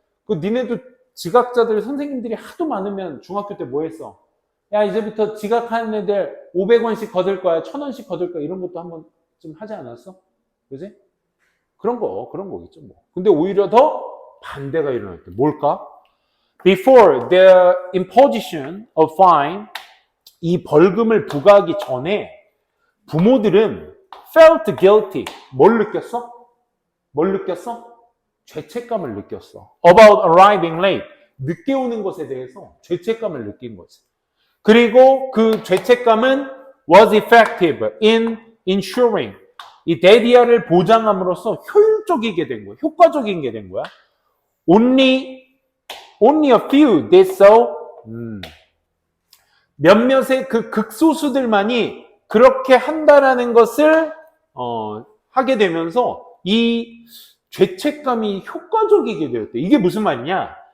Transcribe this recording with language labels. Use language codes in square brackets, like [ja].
[ko] 니네도 지각자들 선생님들이 하도 많으면 중학교 때 뭐 했어? 야, 이제부터 지각하는 애들 500원씩 거둘 거야, 1000원씩 거둘 거야. 이런 것도 한번 좀 하지 않았어? 그지? 그런 거겠죠, 뭐. 근데 오히려 더 반대가 일어날 때. 뭘까? [en] Before the imposition of fine, [ko] 이 벌금을 부과하기 전에 부모들은 [en] felt guilty. [ko] 뭘 느꼈어? 죄책감을 느꼈어. [en] About arriving late. [ko] 늦게 오는 것에 대해서 죄책감을 느낀 거지. 그리고 그 죄책감은 [en] was effective in ensuring. [ko] 이 데디아를 보장함으로써 효율적이게 된 거야. 효과적인 게 된 거야. [en] Only a few did so. [ko] 몇몇의 그 극소수들만이 그렇게 한다라는 것을 하게 되면서 이 죄책감이 효과적이게 되었대. 이게 무슨 말이냐?